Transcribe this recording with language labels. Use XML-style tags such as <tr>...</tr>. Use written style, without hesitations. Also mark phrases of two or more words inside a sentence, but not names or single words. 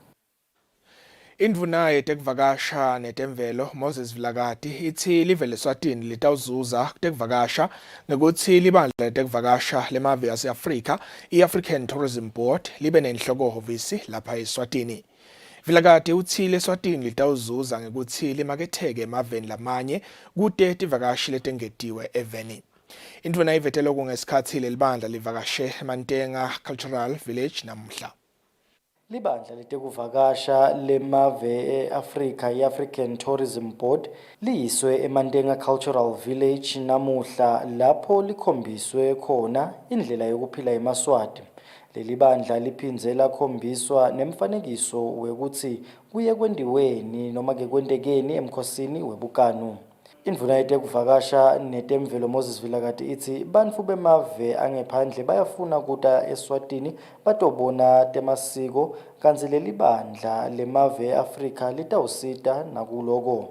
<ss>Indvuna yetekuvakasha netemvelo Moses Vilakati ithi live leSwatini litawuzuza kutekuvakasha ngekuthi libandla letekuvakasha lemave yase-Afrika i-African Tourism Board libe nenhlokohhovisi lapha eSwatini. Vilakati uthi leSwatini litawuzuza ngekuthi limaketheke emaveni lamanye kute tivakashi letengetiwe eveni. Indvuna ivetele kungesikhathi lelibandla livakashe Mantenga Cultural Village namuhla. Libandla letekuvakasha lemave eAfrika i-African Tourism Board liyiswe eMantenga Cultural Village namuhla lapho likhombiswe khona indlela yokuphila eMaswati. Leli bandla liphindze lakhombiswa nemfanekiso wekuthi kuye kwendiweni noma ke kwendekeni emkhosini webukanu. Indvuna yetekuvakasha netemvelo Moses Vilakati ithi bantfu bemave angephandle bayafuna kuta eSwatini batobona temasiko kanzi leli bandla lemave eAfrika litawusita nakuloko.</ss>